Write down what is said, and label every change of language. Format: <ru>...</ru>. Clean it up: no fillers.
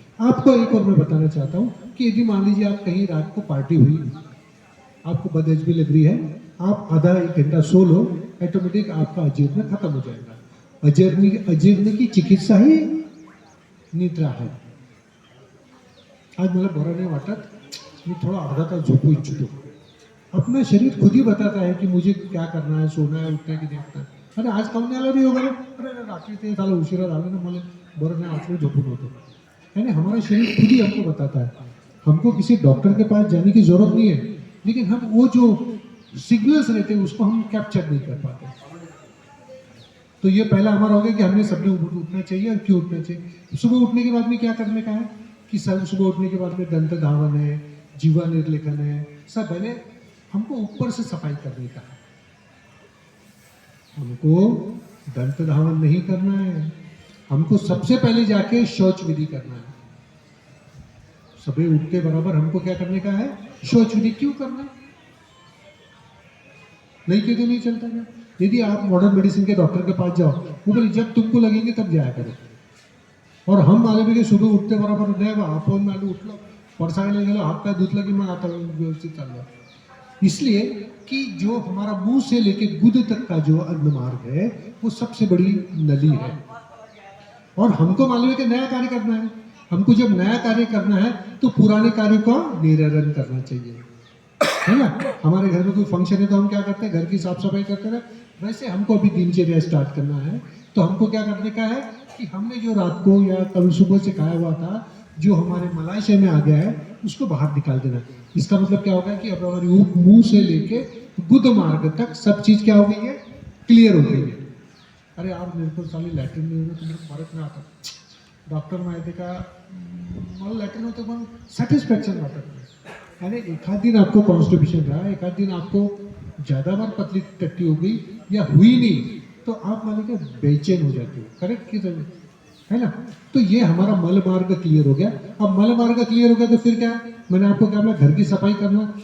<hi>आपको एक और मैं बताना चाहता हूँ कि यदि मान लीजिए आप कहीं रात को पार्टी हुई, आपको बदहजमी लग रही है, आप आधा 1 घंटा सो लो, ऑटोमेटिक आपका अजीर्ण खत्म हो जाएगा। अजीर्ण की चिकित्सा ही निद्रा है।</hi> <mr>आज मला बरं नाही वाटत, मी थोड़ा अर्धा तास झोपू इच्छितो।</mr> <hi>अपना शरीर खुद ही बताता है कि मुझे क्या करना है, सोना है, उठना है की नाही उठना।</hi> <mr>अरे आज काऊन नाही आला रे योगाला, अरे रात्री ते झालं, उशिरा झालं ना, मला बरं नाही वाटलं, झोपून होतो।</mr> <hi>यानी हमारा शरीर खुद ही हमको बताता है। हमको किसी डॉक्टर के पास जाने की जरूरत नहीं है, लेकिन हम वो जो सिग्नल्स रहते हैं उसको हम कैप्चर नहीं कर पाते। तो ये पहला हमारा हो गया कि हमने सबने उठना चाहिए। और क्यों उठना चाहिए? सुबह उठने के बाद में क्या करने का है कि सब सुबह उठने के बाद में दंत धावन है, जीवा निर्लेखन है, सब पहले हमको ऊपर से सफाई करने का है। हमको दंत धावन नहीं करना है, हमको सबसे पहले जाके शौच विधि करना है। सुबह उठते बराबर हमको क्या करने का है? शौच विधि। क्यों करना? नहीं किए तो नहीं चलता क्या? यदि आप मॉडर्न मेडिसिन के डॉक्टर के पास जाओ, वो बोले जब तुमको लगेंगे तब जाया करो।</hi> <mr>और हम मालूम आहे की सुबह उठते बरोबर नाही बा, आपण मालूम उठलो, पडसायला गेलो, हात पाय धुतलं की मग आता व्यवस्थित चाललं।</mr> <hi>इसलिए कि जो हमारा मुंह से लेके गुद तक का जो अन्न मार्ग है, वो सबसे बड़ी नली है। और हमको मालूम है कि नया कार्य करना है। हमको जब नया कार्य करना है तो पुराने कार्य को निरसन करना चाहिए, है ना। हमारे घर में कोई फंक्शन है तो हम क्या करते हैं? घर की साफ सफाई करते हैं। वैसे हमको अभी दिनचर्या स्टार्ट करना है, तो हमको क्या करने का है कि हमने जो रात को या कल सुबह से खाया हुआ था, जो हमारे मलाशय में आ गया है, उसको बाहर निकाल देना। इसका मतलब क्या होगा कि अब हमारी मुंह से लेके गुद मार्ग तक सब चीज क्या हो गई है? क्लियर हो गई है। अरे यार मेरे को साली लॅट्रिन नहीं हो, तुम्हें</hi> <mr>फरक नाही आता। डॉक्टर माहिती का, मला लॅट्रिन होतं पण सॅटिस्फॅक्शन वाटत नाही।</mr> <hi>अरे एकाध दिन आपको कॉन्स्टिपेशन रहा, एकाध दिन आपको ज़्यादा बार पतली टट्टी हो गई या हुई नहीं, तो आप माने क्या बेचैन हो जाते हो। करेक्ट की जरूर है ना। तो ये हमारा मल मार्ग क्लियर हो गया। अब मल मार्ग क्लियर हो गया तो फिर क्या? मैंने आपको क्या बोला, घर की सफाई करना।</hi>